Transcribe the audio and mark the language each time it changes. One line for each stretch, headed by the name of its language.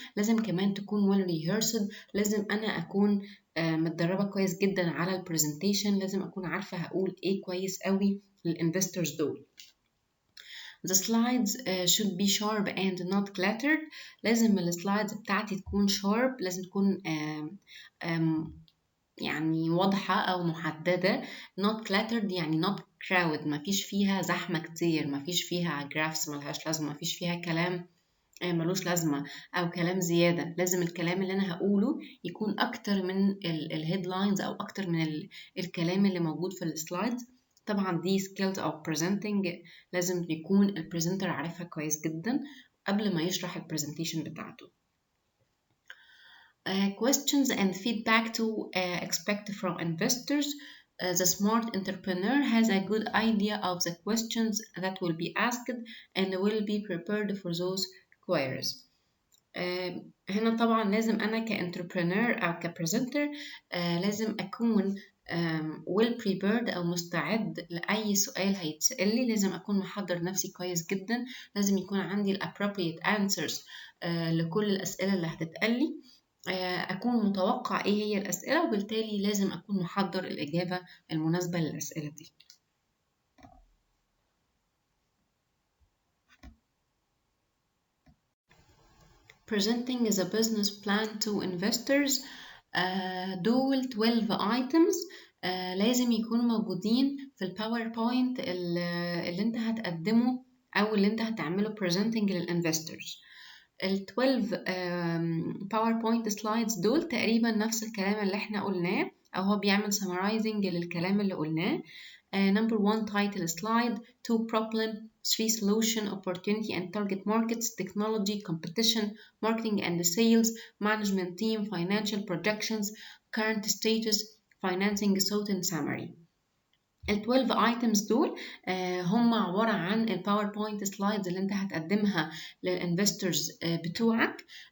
Arabic: لازم كمان تكون well rehearsed، لازم أنا أكون متدربة كويس جدا على البرزنتيشن، لازم أكون عارفة هقول إيه كويس قوي للإنفستورز دول.
English: The slides should be sharp and not cluttered.
Arabic: لازم السلايدز بتاعتي تكون sharp، لازم تكون يعني واضحة أو محددة. not cluttered يعني not crowded، مفيش فيها زحمة كتير، مفيش فيها graphs ملهاش لازمة، مفيش فيها كلام ملوش لازمة أو كلام زيادة. لازم الكلام اللي أنا هقوله يكون أكتر من الهيدلاينز أو أكتر من الكلام اللي موجود في السلايدز. طبعا دي skills of presenting لازم يكون البريزنتر عارفها كويس جدا قبل ما يشرح البرزنتيشن بتاعته.
English: Questions and feedback to expect from investors. The smart entrepreneur has a good idea of the questions that will be asked and will be prepared for those queries.
Arabic: هنا طبعا لازم أنا كانتربرنور أو كبرزنتر لازم أكون well prepared أو مستعد لأي سؤال هيتسأل لي. لازم أكون محضر نفسي كويس جدا، لازم يكون عندي appropriate answers لكل الأسئلة اللي هتتقال لي، أكون متوقع إيه هي الأسئلة، وبالتالي لازم أكون محضر الإجابة المناسبة للأسئلة دي.
English: Presenting the business plan to investors.
Arabic: دول 12 items لازم يكونوا موجودين في الباوربوينت اللي انت هتقدمه أو اللي انت هتعمله presenting للinvestors. ال 12 PowerPoint slides دول تقريبا نفس الكلام اللي احنا قلناه، أو هو بيعمل summarizing للكلام اللي قلناه.
English: Number 1 title slide, 2 problem, 3 solution, opportunity and target markets, technology, competition, marketing and sales, management team, financial projections, current status, financing, thought and summary.
Arabic: ال 12 items دول هم عبارة عن الباوربوينت سلايدز اللي انت هتقدمها للانفستورز بتوعك.